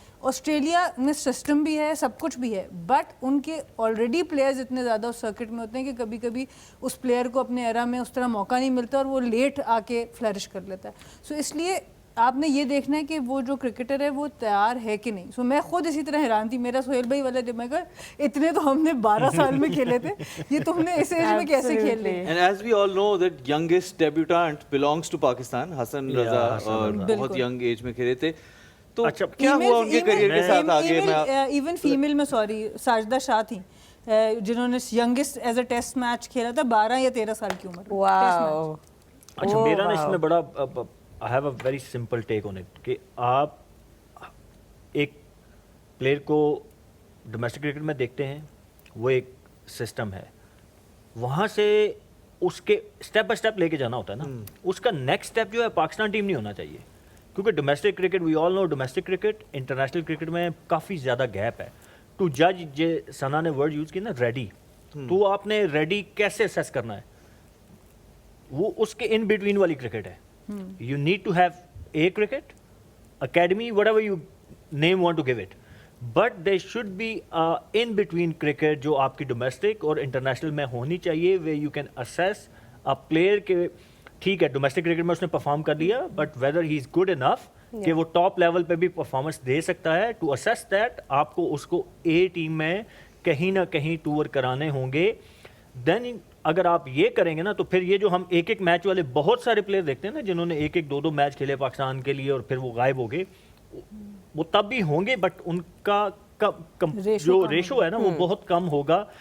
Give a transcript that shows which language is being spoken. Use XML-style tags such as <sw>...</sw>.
<hi>Australia में system भी है, सब कुछ भी है, बट उनके ऑलरेडी प्लेयर्स इतने ज़्यादा उस सर्किट में होते हैं कि कभी कभी उस प्लेयर को अपने एरा में उस तरह मौका नहीं मिलता और वो लेट आके फ्लरिश कर लेता है. सो इसलिए आपने ये देखना है कि वो जो क्रिकेटर है वो तैयार है कि नहीं. सो मैं खुद इसी तरह हैरान थी, मेरा सोहेल भाई वाला जब मैं कहा इतने तो हमने 12 साल में खेले थे, ये तुमने इस एज में कैसे खेल लिए.</hi> <en>And as we all know that youngest debutant belongs to Pakistan, Hasan Raza,</en> <hi>और बहुत young age में खेले थे. तो अच्छा, क्या हुआ उनके करियर के साथ आगे? इवन फीमेल में सॉरी साजिदा शाह थी जिन्होंने youngest as a test match खेला था 12 या 13 साल की उम्र में. वाओ. अच्छा, मेरा ना इसमें बड़ा</hi> <en>I have a very simple take on it</en> <hi>कि आप एक प्लेयर को डोमेस्टिक क्रिकेट में देखते हैं, वो एक सिस्टम है, वहाँ से उसके स्टेप बाय स्टेप लेके जाना होता है ना. उसका नेक्स्ट स्टेप जो है पाकिस्तान टीम नहीं होना चाहिए, क्योंकि domestic cricket,</hi> <en>we all know</en> <hi>domestic cricket international cricket में काफ़ी ज़्यादा गैप है. टू जज, जे सना ने वर्ड यूज़ किया ना रेडी, तो आपने रेडी कैसे असेस करना है, वो उसके इन बिटवीन वाली क्रिकेट है.</hi> <en>You need to have a cricket academy, whatever you name want to give it, but there should be a in between cricket</en> <hi>जो आपकी domestic और international में होनी चाहिए,</hi> <en>where you can assess a player</en> <hi>के, ठीक है domestic cricket में उसने perform कर लिया,</hi> <en>but whether he is good enough</en> <hi>कि वो top level पे भी performance दे सकता है.</hi> <en>To assess that</en> <hi>आपको उसको A team में कहीं ना कहीं tour कराने होंगे. Then अगर आप ये करेंगे ना, तो फिर ये जो हम एक एक मैच वाले बहुत सारे प्लेयर देखते हैं ना, जिन्होंने एक एक 2-2 मैच खेले पाकिस्तान के लिए और फिर वो गायब हो गए, वो तब भी होंगे, बट उनका जो रेशो है ना वो बहुत कम होगा.</hi>